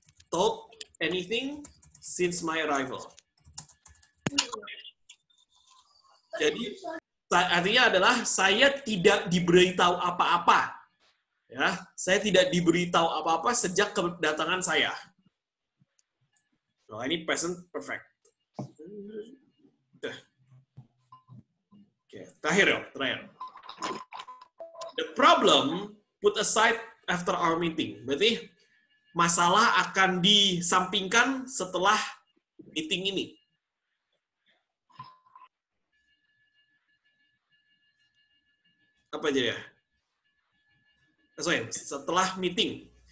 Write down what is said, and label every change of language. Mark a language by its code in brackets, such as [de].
[en] Told anything since my arrival. [id] Jadi artinya adalah saya tidak diberitahu apa-apa. Ya, saya tidak diberitahu apa-apa sejak kedatangan saya. Nah, ini present perfect. Oke, terakhir. [en] The problem put aside after our meeting. [id] Berarti masalah akan disampingkan setelah meeting ini. Apa aja ya? Sorry, setelah meeting.